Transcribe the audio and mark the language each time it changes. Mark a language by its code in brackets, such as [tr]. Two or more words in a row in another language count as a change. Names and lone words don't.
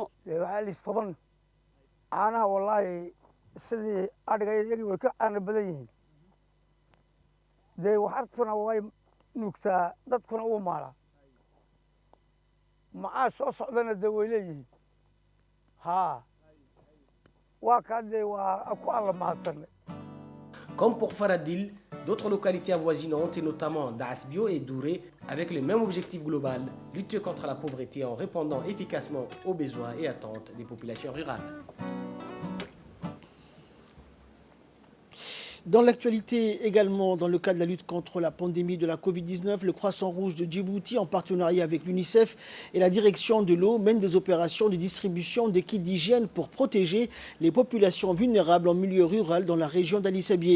[so] waxaa li toban caanaha wallaahi sidii adhiga iyagii way ka caana badan yihiin dee waxartuna way nuugtaa dadkuna uu maalaa macaa soo socdana dee way leeyihiin haa waa kaa dee waa ku alla mahadsanay. [fr] Comme pour Faradil, d'autres localités avoisinantes, et notamment Daasbio et Douré, avec le même objectif global, lutter contre la pauvreté en répondant efficacement aux besoins et attentes des populations rurales. Dans l'actualité également, dans le cadre de la lutte contre la pandémie de la Covid-19, le Croissant Rouge de Djibouti, en partenariat avec l'UNICEF et la direction de l'eau, mène des opérations de distribution des kits d'hygiène pour protéger les populations vulnérables en milieu rural dans la région d'Ali Sabié.